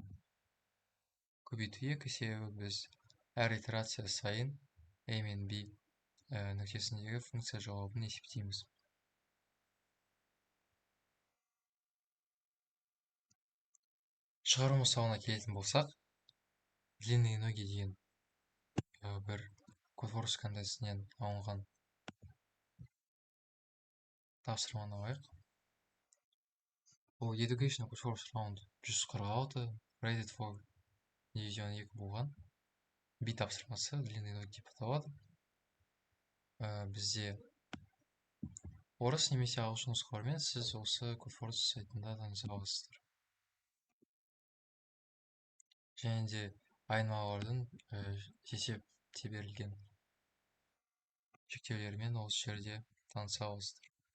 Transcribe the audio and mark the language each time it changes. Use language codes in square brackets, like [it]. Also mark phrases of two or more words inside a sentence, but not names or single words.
[kk] Көбейту 2 себебі біз әр итерация сайын a мен b нүктесіндегі функция жауабын есептейміз. Шығару мысалына келетін болсақ, [ru] длинные ноги [kk] деген бір Котворс контестінен алынған Тапсырманы алайық. Бұл Education First Round 146, Rated for Division 2 болған. B тапсырмасы, [ru] длинный ноги [kk] деп аталады. Бізде орыс немесе ағылшын нұсқалармен сіз осы Codeforce сайтында таныса аласыздар. Және де айнымалылардың есепте берілген шектеулерімен осы жерде таныса аласыздар.